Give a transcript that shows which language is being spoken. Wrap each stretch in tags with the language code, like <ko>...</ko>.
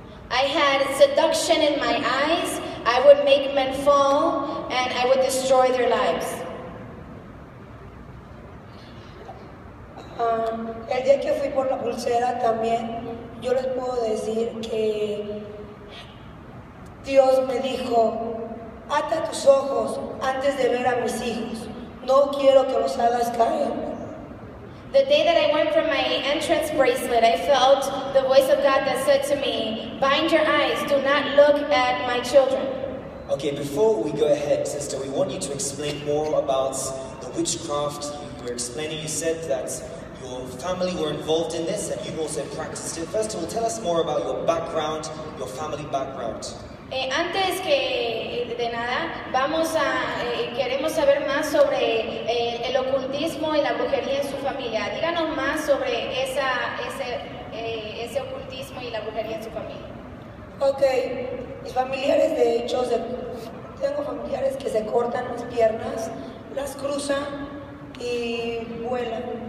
<en>I had seduction in my eyes, I would make men fall, and I would destroy their lives.</en> <es>El día que fui por la pulsera también, yo les puedo decir que Dios me dijo, ata tus ojos antes de ver a mis hijos, no quiero que los hagas caer.</es> <en>The day that I went for my entrance bracelet, I felt the voice of God that said to me, bind your eyes, do not look at my children. Okay, before we go ahead, sister, we want you to explain more about the witchcraft. You were explaining, you said that your family were involved in this and you've also practiced it. First of all, tell us more about your background, your family background.</en> <es>Antes que de nada, queremos saber más sobre el ocultismo y la brujería en su familia. Díganos más sobre ese ocultismo y la brujería en su familia. Ok, mis familiares de hecho, tengo familiares que se cortan las piernas, las cruzan y vuelan.</es>